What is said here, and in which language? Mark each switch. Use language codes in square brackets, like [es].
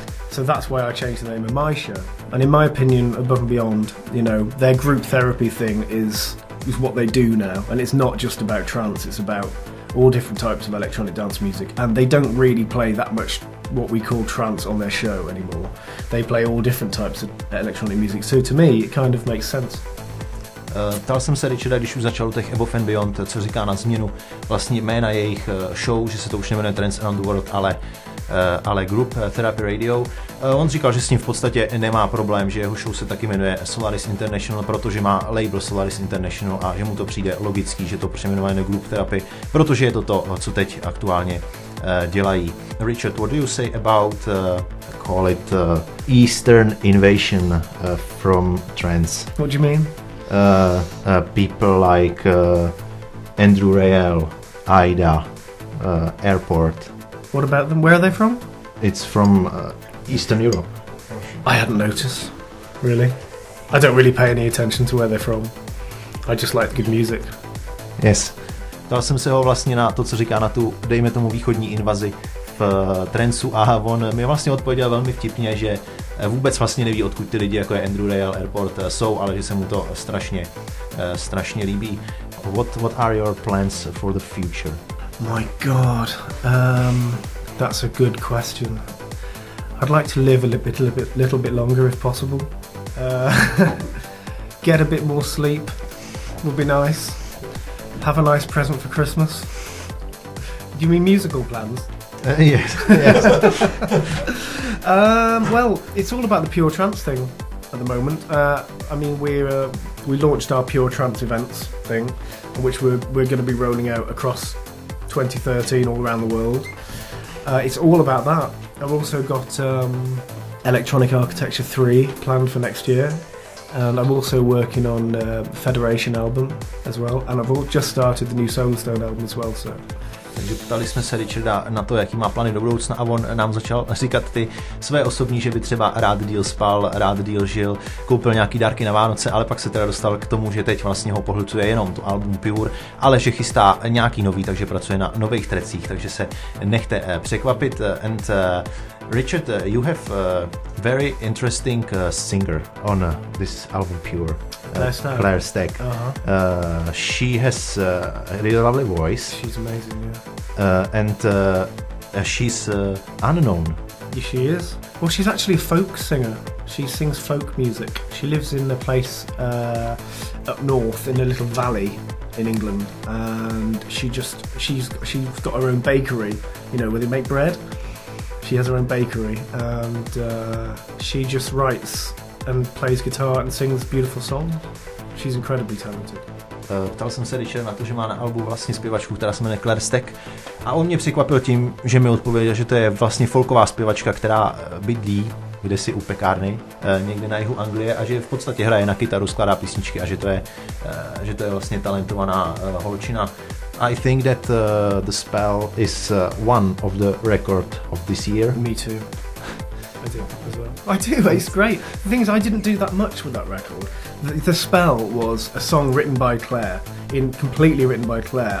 [en] So that's why I changed the name of my show. And in my opinion, Above and Beyond, you know, their group therapy thing is what they do now. And it's not just about trance, it's about all different types of electronic dance music. And they don't really play that much what we call trance on their show anymore. They play all different types of electronic music. So to me, it kind of makes sense. [cs] Ptal jsem se Richarda, když už začal těch Above and Beyond, co říká na změnu vlastně jména jejich show, že se to už nemenuje Trance Around the World, ale Group Therapy Radio. On říkal, že s tím v podstatě nemá problém, že jeho show se taky jmenuje Solaris International, protože má label Solaris International a že mu to přijde logický, že to přejmenuje na Group Therapy, protože je to, co teď aktuálně dělají. [en] Richard, what do you say about call it Eastern invasion from trance? What do you mean? People like Andrew Rayel, Ida, Airport. What about them? Where are they from? It's from Eastern Europe. I hadn't noticed, really. I don't really pay any attention to where they're from. I just like good music. Yes. [cs] Ptal jsem se ho vlastně na to, co říká na tu, dejme tomu, východní invazi v trancu a on mi vlastně odpověděl velmi vtipně, že vůbec vlastně neví, odkud ty lidi, jako je Andrew Rayel Airport, jsou, ale že se mu to strašně líbí. [en] What are your plans for the future? My God, that's a good question. I'd like to live a little bit longer if possible. Get a bit more sleep would be nice. Have a nice present for Christmas. Do you mean musical plans? Yes. Well, it's all about the Pure Trance thing at the moment. I mean, we launched our Pure Trance events thing, which we're going to be rolling out across 2013 all around the world. It's all about that. I've also got Electronic Architecture 3 planned for next year, and I'm also working on Federation album as well, and I've just started the new Solarstone album as well. So. [cs] Takže ptali jsme se Richarda na to, jaký má plány do budoucna a on nám začal říkat ty své osobní, že by třeba rád díl spal, rád díl žil, koupil nějaký dárky na Vánoce, ale pak se teda dostal k tomu, že teď vlastně ho pohlcuje jenom to album Pure, ale že chystá nějaký nový, takže pracuje na nových trecích, takže se nechte překvapit. [en] And Richard, you have a very interesting singer on this album Pure. Claire Stack. She has a really lovely voice. She's amazing, yeah. And she's unknown. Yeah, she is. Well, she's actually a folk singer. She sings folk music. She lives in a place up north in a little valley in England, and she's got her own bakery. You know, where they make bread. She has her own bakery, and she just writes and plays guitar and sings beautiful songs. She's incredibly talented. [cs] Ptal jsem se Richarda na to, že má na albu vlastně zpěvačku, která se jmenuje Claire Stack, a on mě překvapil tím, že mi odpověděl, že to je vlastně folková zpěvačka, která bydlí kdesi u pekárny někde na jihu Anglie a že v podstatě hraje na kytaru, skládá písničky a že to je vlastně talentovaná holčina. [en] I think that The Spell is one of the record of this year. Me too. I do as well. I do, it's great. The thing is, I didn't do that much with that record. The Spell was a song written by Claire, completely written by Claire.